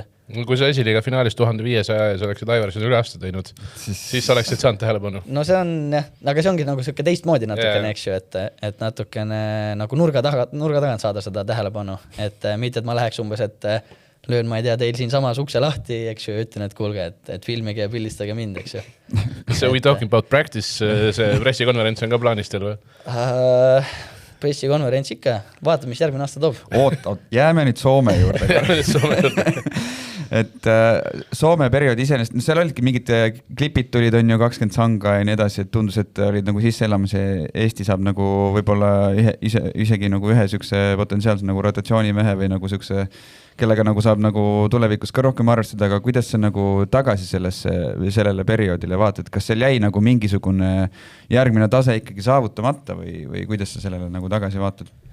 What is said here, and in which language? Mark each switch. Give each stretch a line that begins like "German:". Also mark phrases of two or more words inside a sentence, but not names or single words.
Estonian: Kui sa esiliiga finaalis 1500 ja sa oleksid Aivarsoni üle aasta teinud, siis oleksid saanud tähelepanu. No see on jah, aga see ongi nagu siuke teistmoodi natukene, eks ju, et natukene nagu nurga tagant saada seda tähelepanu, et mitte, et ma läheks umbes, et löön, ma ei tea, teil siin samas ukse lahti, eks ju, ütlen, et kuulge, et filmige ja pildistage mind, eks ju.
English: So we talking about practice,
Estonian: see pressikonverents on ka plaanis teil või? Pressikonverents ikka, vaatame, mis järgmine aasta toob. Oot, jääme nüüd Soome juurde. Et Soome periood iseenesest, seal olidki mingid klipid tulid, on ju 20 sanga ja nii edasi, et tundus, et olid nagu sisse elamas ja Eesti saab nagu võib-olla isegi nagu ühe sükse potentsiaalse nagu rotatsioonimehe või nagu sükse, kellega nagu saab nagu tulevikus ka rohkem arvestada, aga kuidas see nagu tagasi sellele perioodile vaatad, kas seal jäi nagu mingisugune järgmine tase ikkagi saavutamata või kuidas sa sellele nagu tagasi vaatad?